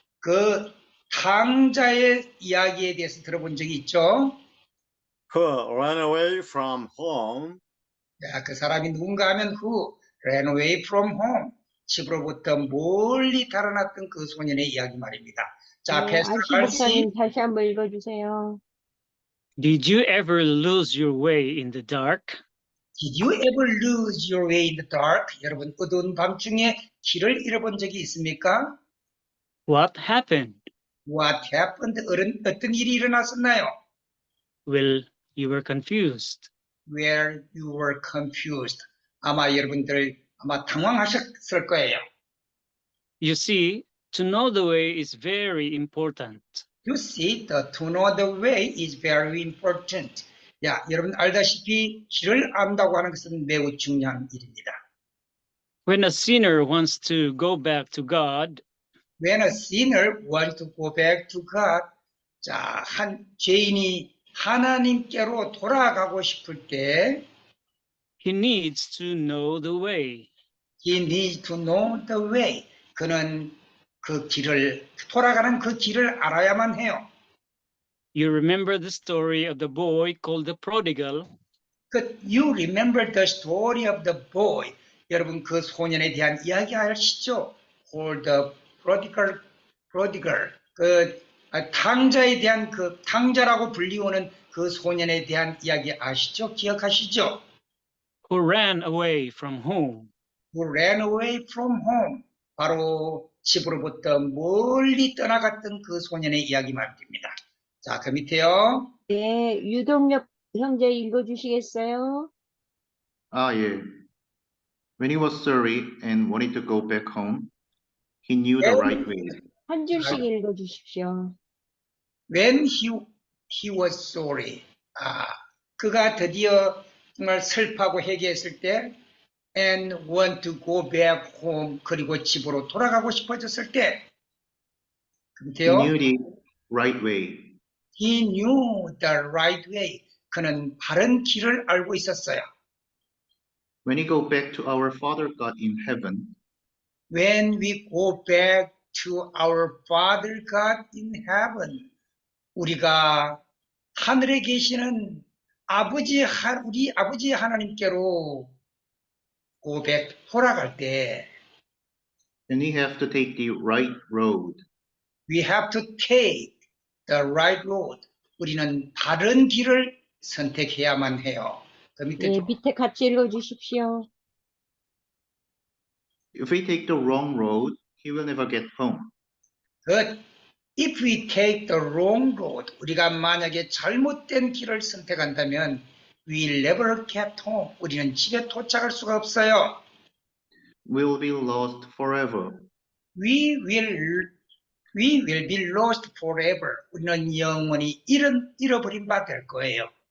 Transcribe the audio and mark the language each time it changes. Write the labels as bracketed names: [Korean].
[Korean] 그 탕자의 이야기에 대해서 들어본 적이 있죠? [English] Who ran away from home. [Korean] 야, 그 사람이 누군가 하면 [English] who ran away from home. [Korean] 집으로부터 멀리 달아났던 그 소년의 이야기 말입니다. 자, 네, [English] 패스터 안시 RC. [Korean] 목사님 다시 한번 읽어주세요. [English] Did you ever lose your way in the dark? Did you ever lose your way in the dark? [Korean] 여러분, 어두운 밤중에 길을 잃어본 적이 있습니까? [English] What happened? What happened? [Korean] 어떤 일이 일어났었나요? [English] Well, you were confused. Where you were confused. [Korean] 아마 여러분들 당황하셨을 거예요. [English] You see, to know the way is very important. You see, to know the way is very important. [Korean] 야, 여러분 알다시피 길을 안다고 하는 것은 매우 중요한 일입니다. [English] When a sinner wants to go back to God, When a sinner wants to go back to God, [Korean] 자, 죄인이 하나님께로 돌아가고 싶을 때, [English] he needs to know the way. he needs to know the way. [Korean] 그는 그 길을, 돌아가는 그 길을 알아야만 해요. [English] You remember the story of the boy called the prodigal? You remember the story of the boy. [Korean] 여러분 그 소년에 대한 이야기 아시죠? [English] Or the prodigal. [Korean] 탕자에 대한 그 탕자라고 불리우는 그 소년에 대한 이야기 아시죠? 기억하시죠? Who ran away from home. Who ran away from home. 바로 집으로부터 멀리 떠나갔던 그 소년의 이야기 말입니다. 자, 그 밑에요. 네, 유동엽 형제 읽어주시겠어요? [English] Yeah. When he was sorry and wanted to go back home, he knew the right way. [Korean] 한 줄씩 읽어주십시오. [English] When he was sorry. [Korean] 그가 드디어 정말 슬퍼하고 회개했을 때 [English] and want to go back home. [Korean] 그리고 집으로 돌아가고 싶어졌을 때. [English] He [Korean] 그때요. [English] knew the right way. He knew the right way. [Korean] 그는 바른 길을 알고 있었어요. [English] When we go back to our Father God in heaven, When we go back to our Father God in heaven, [Korean] 우리가 하늘에 계시는 우리 아버지 하나님께로 [English] go back, [Korean] 돌아갈 때, [English] then we have to take the right road. we have to take the right road. [Korean] 우리는 바른 길을 선택해야만 해요. 그 밑에 네, 밑에 같이 읽어주십시오. [English] If we take the wrong road, he will never get home. But if we take the wrong road, [Korean] 우리가 만약에 잘못된 길을 선택한다면 [English] we'll never get home. [Korean] 우리는 집에 도착할 수가 없어요. [English] We'll be lost forever. We will be lost forever. [Korean] 우리는 영원히 잃어버린 바 될 거예요.